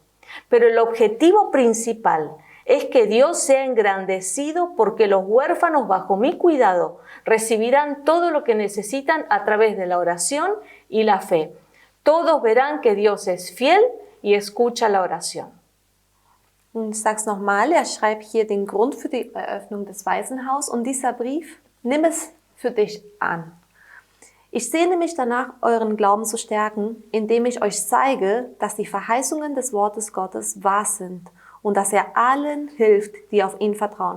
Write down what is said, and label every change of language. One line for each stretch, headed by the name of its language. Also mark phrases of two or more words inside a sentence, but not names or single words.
Spanish: Pero el objetivo principal es que Dios sea engrandecido porque los huérfanos bajo mi cuidado recibirán todo lo que necesitan a través de la oración y la fe. Todos verán que Dios es fiel y escucha la oración.
German: Und ich sage es nochmal, er schreibt hier den Grund für die Eröffnung des Waisenhauses und dieser Brief, nimm es für dich an. Ich sehne mich danach, euren Glauben zu stärken, indem ich euch zeige, dass die Verheißungen des Wortes Gottes wahr sind und dass er allen hilft, die auf ihn vertrauen.